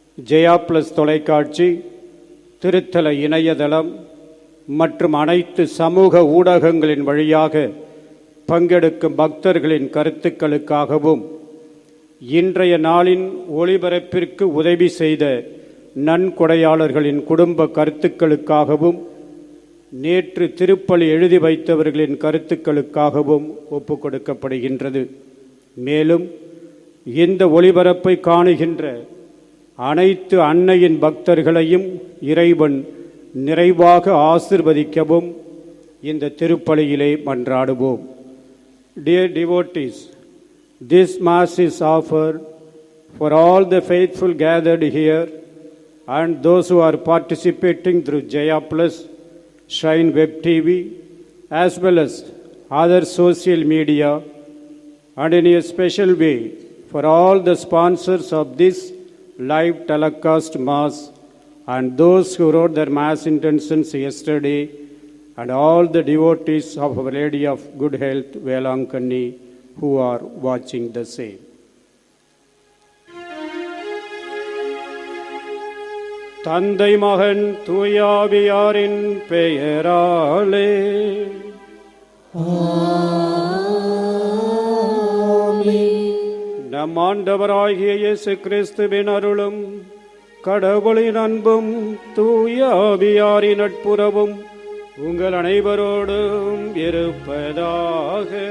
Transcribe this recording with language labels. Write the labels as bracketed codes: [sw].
[ta] Jaya plus தொலைக்காட்சி, திருத்தல இணையதளம் மற்றும் அனைத்து சமூக ஊடகங்களின் வழியாக பங்கெடுக்கும் பக்தர்களின் கருத்துக்களுக்காகவும், இன்றைய நாளின் ஒளிபரப்பிற்கு உதவி செய்த நன்கொடையாளர்களின் குடும்ப கருத்துக்களுக்காகவும், நேற்று திருப்பலி எழுதி வைத்தவர்களின் கருத்துக்களுக்காகவும் ஒப்புக் கொடுக்கப்படுகின்றது. மேலும் இந்த ஒளிபரப்பை காணுகின்ற அனைத்து அன்னையின் பக்தர்களையும் இறைவன் நிறைவாக ஆசிர்வதிக்கவும் இந்த திருப்பலியிலே மன்றாடுவோம். [en] Dear devotees, this Mass is offered for all the faithful gathered here and those who are participating through Jaya Plus, Shrine Web TV, as well as other social media, and in a special way for all the sponsors of this live telecast Mass and those who wrote their Mass intentions yesterday, and all the devotees of Our Lady of Good Health, Velankanni, who are watching the same. [ta] தந்தை மகன் தூயாவியாரின் பெயராலே நம் ஆண்டவராகிய இயேசு கிறிஸ்துவின் அருளும், கடவுளின் அன்பும், தூயாவியாரின் நட்புறவும் உங்கள் அனைவரோடும் இருப்பதாக.